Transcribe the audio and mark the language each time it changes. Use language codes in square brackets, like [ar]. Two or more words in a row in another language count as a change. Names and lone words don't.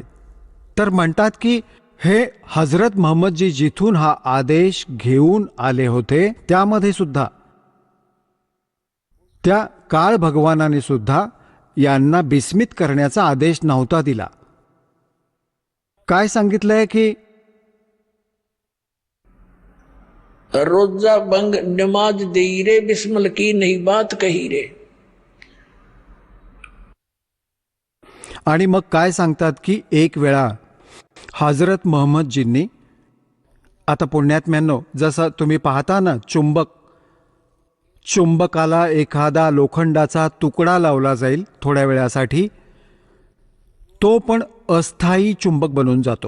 [mr] तर म्हणतात की हे हजरत मोहम्मदजी जिथून हा आदेश घेऊन आले होते, त्यामध्ये सुद्धा त्या काळ भगवानाने सुद्धा यांना बिस्मित करण्याचा आदेश नव्हता दिला. काय सांगितलंय की [hi] रोजा बंग नमाज दई रे, बिस्मिल की नई बात कही रे. [mr] आणि मग काय सांगतात की एक वेळा हजरत मोहम्मदजींनी, आता पुण्यात्म्यांनो, जसं तुम्ही पाहता ना, चुंबकाला एखादा लोखंडाचा तुकडा लावला जाईल थोड्या वेळासाठी, तो पण अस्थायी चुंबक बनून जातो.